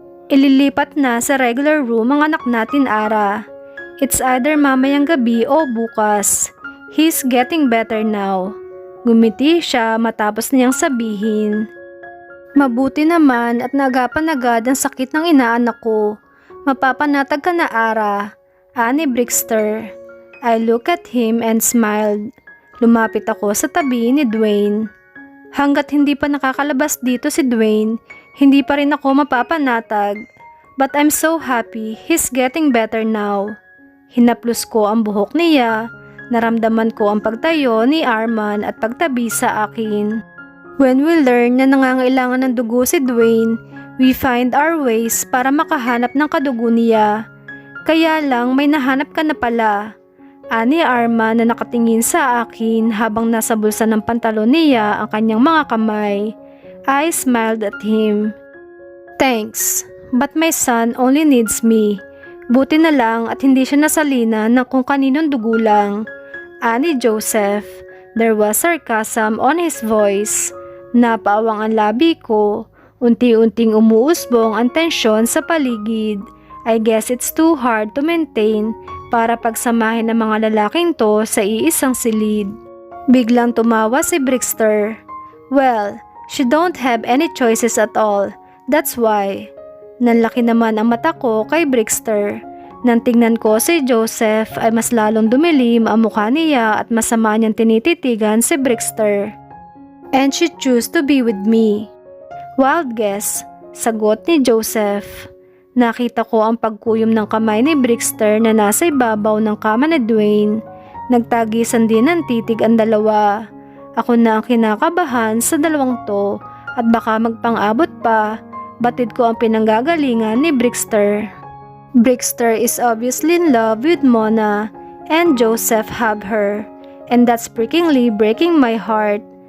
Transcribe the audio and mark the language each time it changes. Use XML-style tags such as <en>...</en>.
<tl>Ililipat na sa regular room ang anak natin, Ara.</tl> <en>It's either</en> <tl>mamayang gabi o bukas.</tl> <en>He's getting better now.</en> <tl>Gumiti siya matapos niyang sabihin. Mabuti naman at nagapan agad ang sakit ng inaanak ko. Mapapanatag ka na, Ara. Ani Brixter.</tl> <en>I looked at him and smiled.</en> <tl>Lumapit ako sa tabi ni Dwayne. Hanggat hindi pa nakakalabas dito si Dwayne, hindi pa rin ako mapapanatag.</tl> <en>But I'm so happy he's getting better now.</en> <tl>Hinaplos ko ang buhok niya. Naramdaman ko ang pagtayo ni Arman at pagtabi sa akin.</tl> <en>When we learn</en> <tl>na nangangailangan ng dugo si Dwayne,</tl> <en>we find our ways</en> <tl>para makahanap ng kadugo niya. Kaya lang may nahanap ka na pala. Ani Arman na nakatingin sa akin habang nasa bulsa ng pantalon niya ang kanyang mga kamay.</tl> <en>I smiled at him. Thanks, but my son only needs me.</en> <tl>Buti na lang at hindi siya nasalina ng kung kaninong dugo lang. Ani Joseph.</tl> <en>There was sarcasm on his voice.</en> <tl>Napaawang ang labi ko. Unti-unting umuusbong ang tensyon sa paligid.</tl> <en>I guess it's too hard to maintain</en> <tl>para pagsamahin ng mga lalaking to sa iisang silid. Biglang tumawa si Brixter.</tl> <en>Well, she don't have any choices at all. That's why.</en> <tl>Nanlaki naman ang mata ko kay Brixter. Nang tingnan ko si Joseph ay mas lalong dumilim ang mukha niya at masama niyang tinititigan si Brixter.</tl> <en>And she chose to be with me. Wild guess,</en> <tl>sagot ni Joseph. Nakita ko ang pagkuyom ng kamay ni Brixter na nasa ibabaw ng kama ni Dwayne. Nagtagisan din ng titig ang dalawa. Ako na ang kinakabahan sa dalawang to at baka magpang-abot pa. Batid ko ang pinanggagalingan ni Brixter.</tl> <en>Brixter is obviously in love with Mona and Joseph have her. And that's freakingly breaking my heart.</en>